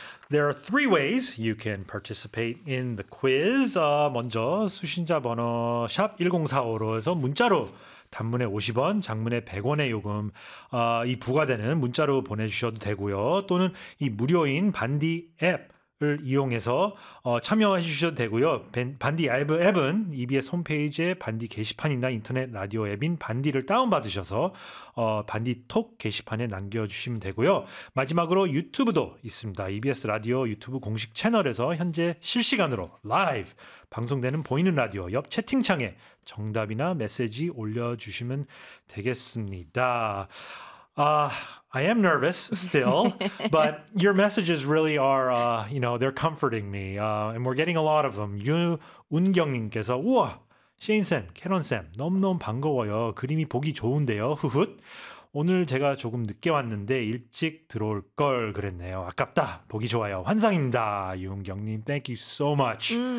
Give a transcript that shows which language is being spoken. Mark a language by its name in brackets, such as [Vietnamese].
[English] There are three ways you can participate in the quiz. [Korean] 먼저 수신자 번호 샵 1045로 해서 문자로 단문에 50원, 장문에 100원의 요금, 이 부과되는 문자로 보내주셔도 되고요. 또는 이 무료인 반디 앱을 이용해서 참여해 주셔도 되고요. 반디 앱은 EBS 홈페이지에 반디 게시판이나 인터넷 라디오 앱인 반디를 다운받으셔서 반디 톡 게시판에 남겨주시면 되고요. 마지막으로 유튜브도 있습니다. EBS 라디오 유튜브 공식 채널에서 현재 실시간으로 라이브 방송되는 보이는 라디오 옆 채팅창에 정답이나 메시지 올려주시면 되겠습니다. [English] I am nervous still, but your messages really are, you know, they're comforting me. And we're getting a lot of them. [Korean] 윤운경님께서, 우와, 셰인쌤, 캐런쌤, 너무너무 반가워요. 그림이 보기 좋은데요. 후훗. 오늘 제가 조금 늦게 왔는데 일찍 들어올 걸 그랬네요. 아깝다. 보기 좋아요. 환상입니다. 유은경님, [English] thank you so much.